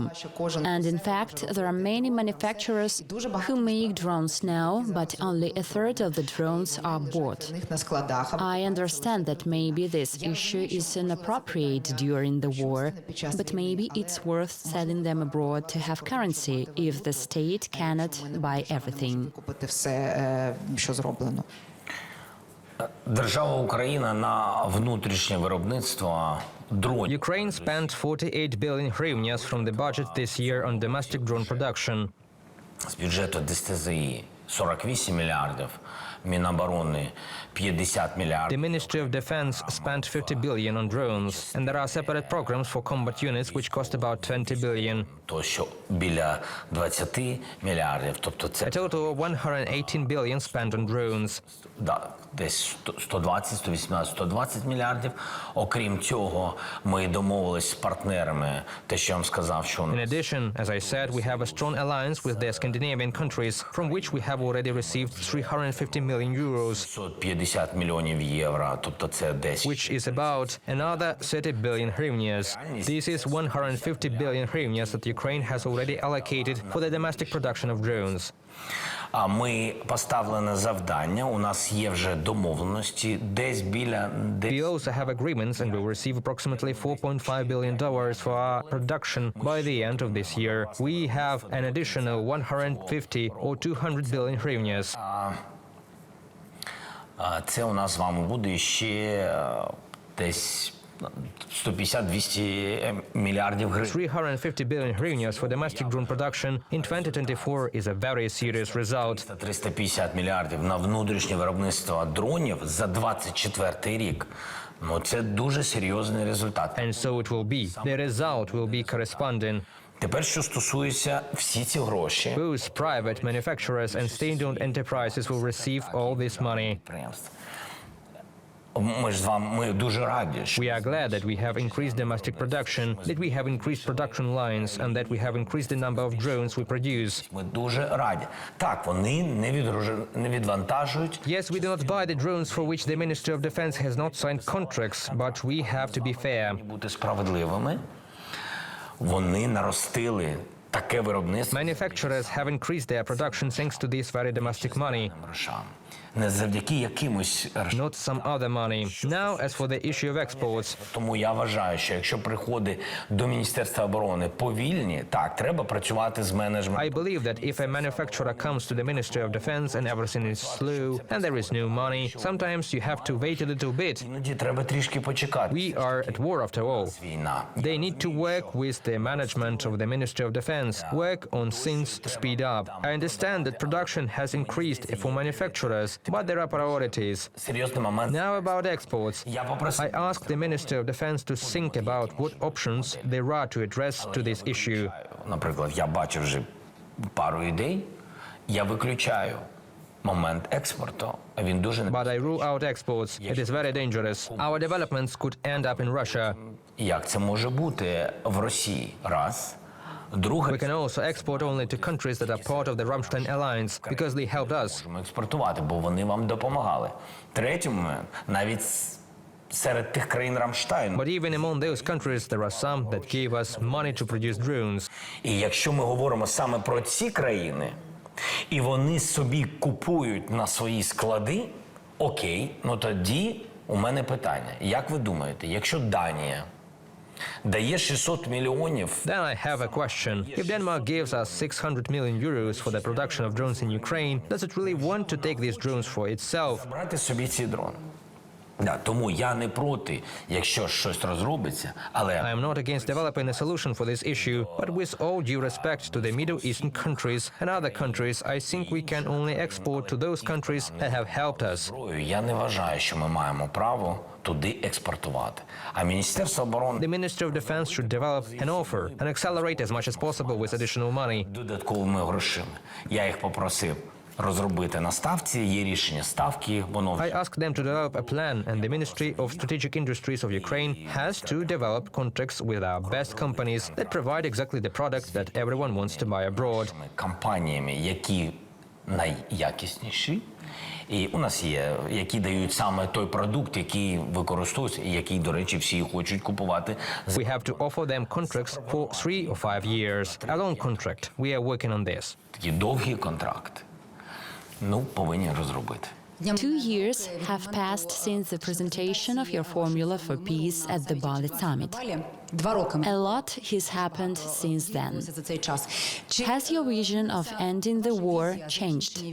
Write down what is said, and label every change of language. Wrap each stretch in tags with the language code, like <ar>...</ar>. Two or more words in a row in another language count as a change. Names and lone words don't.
<en>And in fact, there are many manufacturers who make drones now, but only a third of the drones are bought. I understand that maybe this issue is inappropriate during the war, but maybe it's worth selling them abroad to have currency if the state cannot buy everything.</en> <uk>Купити все, що зроблено. Держава Україна на внутрішнє виробництво дронів.</uk> <en>Ukraine spent 48 billion hryvnias from the budget this year on domestic drone production.</en> <uk>З бюджету ДСТЗІ 48 мільярдів, Міноборони 50</uk> <en>The</en> <uk>мільярдів.</uk> <en>Ministry of Defense spent 50 billion on drones, and there are separate programs for combat units which cost about 20 billion.</en> <uk>То, що біля 20 мільярдів, тобто це</uk> <en>A total of 118 billion spent on drones.</en> <uk>десь 120, 118, 120 мільярдів. Окрім цього, ми домовились з партнерами, те, що я вам сказав, що</uk> <en>In addition, as I said, we have a strong alliance with the Scandinavian countries, from which we have already received 350 million euros,</en> <uk>550 мільйонів євро, тобто це десь</uk> <en>which is about another 30 billion hryvnias. This is 150 billion hryvnias that Ukraine has already allocated for the domestic production of drones.</en> <uk>А ми поставлене завдання, у нас є вже домовленості, десь біля...</uk> <en>We also have agreements and will receive approximately $4.5 billion for our production by the end of this year. We have an additional 150 or 200 billion hryvnias.</en> <uk>Це у нас з вами буде ще десь 150-200 мільярдів гривень.</uk> <en>350 billion hryvnias for domestic drone production in 2024 is a very serious result.</en> <uk>350 мільярдів на внутрішнє виробництво дронів за 24 рік. Ну, це дуже серйозний результат.</uk> <en>And so it will be. The result will be corresponding.</en> <uk>Тепер, що стосується всі ці гроші,</uk> <en>Both private manufacturers and state-owned enterprises will receive all this money.</en> <uk>підприємств. Ми ж з вами, ми дуже раді, що</uk> <en>We are glad that we have increased domestic production, that we have increased production lines, and that we have increased the number of drones we produce.</en> <uk>ми дуже раді. Так, вони не відвантажують.</uk> <en>Yes, we do not buy the drones for which the Ministry of Defense has not signed contracts, but we have to be fair.</en> <uk>Бути справедливими. Вони наростили таке виробництво</uk> <en>Manufacturers have increased their production thanks to this very domestic money,</en> <uk>грошам. Не завдяки якимось грошам.</uk> <en>not some other money. Now, as for the issue of exports,</en> <uk>Тому я вважаю, що якщо приходи до Міністерства оборони повільні, так, треба працювати з менеджментом.</uk> <en>I believe that if a manufacturer comes to the Ministry of Defense and everything is slow and there is no money, sometimes you have to wait a little bit.</en> <uk>Іноді треба трішки почекати.</uk> <en>We are at war after all.</en> <uk>Війна.</uk> <en>They need to work with the management of the Ministry of Defense, work on things speed up. I understand that production has increased for manufacturers, but there are priorities.</en> <uk>Серйозний момент.</uk> <en>Now about exports.</en> <uk>Я попросив</uk> <en>I asked the Ministry of Defense to think about what options there are to address to this issue.</en> <uk>Наприклад, я бачу вже пару ідей, я виключаю момент експорту, а він дуже</uk> <en>But I rule out exports. It is very dangerous. Our developments could end up in Russia.</en> <uk>Як це може бути в Росії? Раз. Друге,</uk> <en>We can also export only to countries that are part of the Rammstein alliance because they helped us.</en> <uk>можемо експортувати, бо вони вам допомагали. Третій момент, навіть серед тих країн Рамштайну.</uk> <en>But even among those countries, there are some that gave us money to produce drones.</en> <uk>І якщо ми говоримо саме про ці країни, і вони собі купують на свої склади, окей, ну тоді У мене питання. Як ви думаєте, якщо Данія дає 600 мільйонів...</uk> <en>Then I have a question. If Denmark gives us 600 million euros for the production of drones in Ukraine, does it really want to take these drones for itself?</en> <uk>Брати собі ці дрони. Да, тому я не проти, якщо щось розробиться, але...</uk> <en>I am not against developing a solution for this issue, but with all due respect to the Middle Eastern countries and other countries, I think we can only export to those countries that have helped us.</en> <uk>Я не вважаю, що ми маємо право туди експортувати. А Міністерство оборони...</uk> <en>The Ministry of Defense should develop an offer and accelerate as much as possible with additional money.</en> <uk>Додатковими грошима. Я їх попросив розробити на ставці, є рішення ставки, воно...</uk> <en>I asked them to develop a plan, and the Ministry of Strategic Industries of Ukraine has to develop contracts with our best companies that provide exactly the product that everyone wants to buy abroad.</en> <uk>Компаніями, які найякісніші, і у нас є, які дають саме той продукт, який використовується, і який, до речі, всі хочуть купувати.</uk> <en>We have to offer them contracts for 3 or 5 years. A long contract. We are working on this.</en> <uk>Такі довгі контракти. Ну, повинні розробити.</uk> <en>2 years have passed since the presentation of your formula for peace at the Bali summit. A lot has happened since then. Has your vision of ending the war changed?</en>